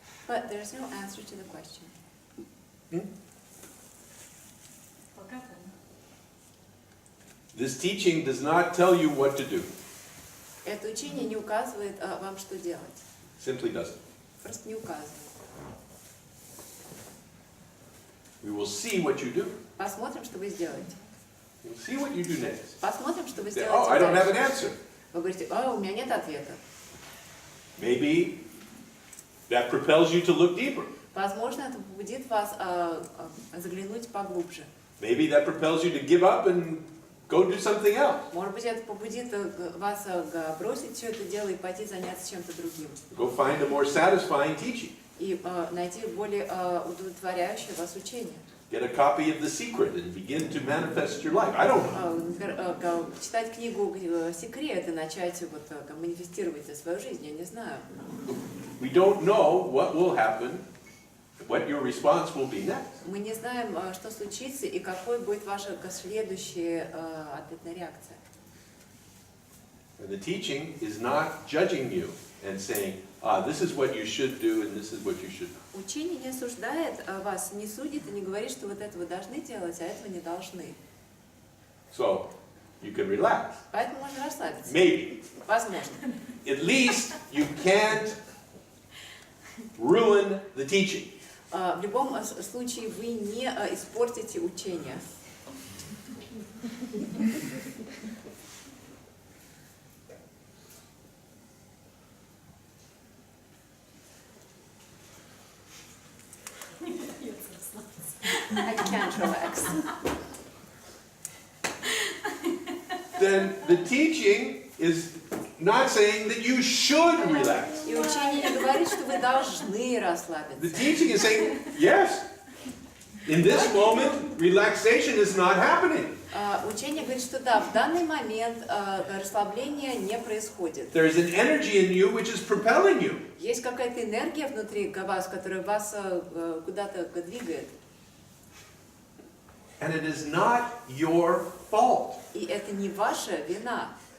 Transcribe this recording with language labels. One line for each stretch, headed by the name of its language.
English: But there's no answer to the question.
Russian: Пока так.
English: This teaching does not tell you what to do.
Russian: Это учение не указывает вам, что делать.
English: Simply doesn't.
Russian: Просто не указывает.
English: We will see what you do.
Russian: Посмотрим, что вы сделаете.
English: We'll see what you do next.
Russian: Посмотрим, что вы
English: Say,
Russian: сделаете
English: oh, I don't have an
Russian: дальше.
English: answer.
Russian: Вы говорите, у меня нет ответа.
English: Maybe that propels you to look deeper.
Russian: Возможно, это побудит вас заглянуть поглубже.
English: Maybe that propels you to give up and go do something else.
Russian: Может быть, это побудит вас бросить все это дело и пойти заняться чем-то другим.
English: Go find a more satisfying teaching.
Russian: И найти более удовлетворяющее вас учение.
English: Get a copy of The Secret and begin to manifest your life. I don't know.
Russian: Например, читать книгу «Секрет» и начать манифестировать свою жизнь, я не знаю.
English: We don't know what will happen, what your response will be next.
Russian: Мы не знаем, что случится и какой будет ваша следующая ответная реакция.
English: And the teaching is not judging you and saying, this is what you should do and this is what you should do.
Russian: Учение не осуждает вас, не судит и не говорит, что вот это вы должны делать, а этого не должны.
English: So, you can relax.
Russian: Поэтому можно расслабиться.
English: Maybe.
Russian: Возможно.
English: At least you can't ruin the teaching.
Russian: В любом случае вы не испортите учение.
English: I can't relax. Then the teaching is not saying that you should relax.
Russian: И учение не говорит, что вы должны
English: The
Russian: расслабиться.
English: teaching is saying, yes, in this moment, relaxation is not happening.
Russian: Учение говорит, что да, в данный момент расслабление не происходит.
English: There is an energy in you which is propelling you.
Russian: Есть какая-то энергия внутри вас, которая вас куда-то двигает.
English: And it is not your fault.
Russian: И это не ваша вина.